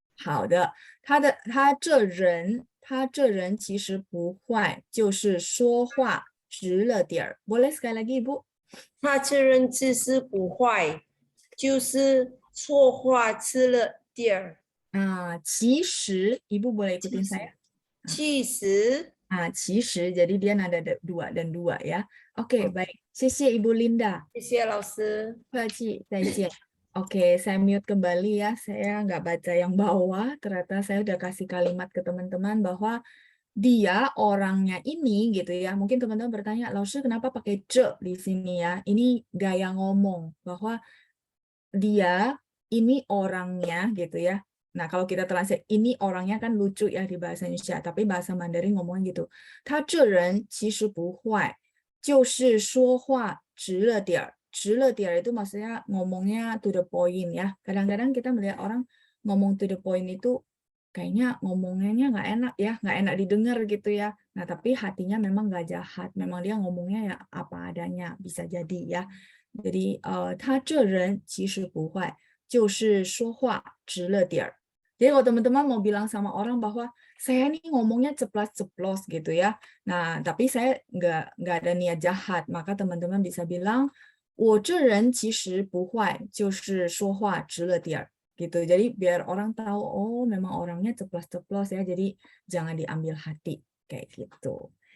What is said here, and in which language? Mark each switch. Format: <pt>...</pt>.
<zh>好的，他这人其实不坏，就是说话直了点儿。</zh> <id>Boleh sekali lagi, Ibu?</id> <zh>他吃人其实不坏，就是说话吃了点儿。其实</zh> <id>Ibu boleh ikutin saya.</id> <zh>其实，其实</zh> <id>jadi dia nada 2 dan 2 ya. Oke, baik.</id> <zh>谢谢 Ibu Linda. 谢谢老师。不客气，再见.</zh> <id>Oke, saya mute kembali ya. Saya nggak baca yang bawah. Ternyata saya udah kasih kalimat ke teman-teman bahwa dia orangnya ini gitu ya. Mungkin teman-teman bertanya, Laoshi kenapa pakai ce di sini ya? Ini gaya ngomong bahwa dia ini orangnya gitu ya. Nah, kalau kita translate ini orangnya kan lucu ya di bahasa Indonesia, tapi bahasa Mandarin ngomongnya gitu.</id> <zh>他这人其实不坏，就是说话直了点儿。直了点儿</zh> <id>itu maksudnya ngomongnya</id> <en>to the point</en> <id>ya. Kadang-kadang kita melihat orang ngomong</id> <en>to the point</en> <id>itu kayaknya ngomongnya nggak enak ya, nggak enak didengar gitu ya. Nah, tapi hatinya memang nggak jahat. Memang dia ngomongnya ya apa adanya, bisa jadi ya. Jadi,</id> <zh>他这人其实不坏，就是说话直了点儿。</zh> <id>Jadi kalau teman-teman mau bilang sama orang bahwa saya nih ngomongnya ceplas-ceplos gitu ya. Nah, tapi saya nggak ada niat jahat, maka teman-teman bisa bilang,</id> <zh>我这人其实不坏，就是说话直了点儿。</zh> <id>Gitu. Jadi biar orang tahu, oh memang orangnya ceplos-ceplos ya, jadi jangan diambil hati kayak gitu.</id>